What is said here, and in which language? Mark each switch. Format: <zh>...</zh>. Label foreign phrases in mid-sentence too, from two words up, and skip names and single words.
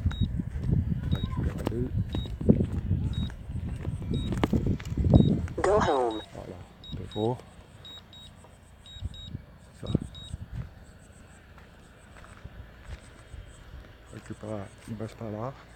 <pt>Vai esperar ele.</pt> <en>Go home.</en> <fr>Voilà, pegou. Ça.</fr> <pt>Récupérer embaixo para lá.</pt>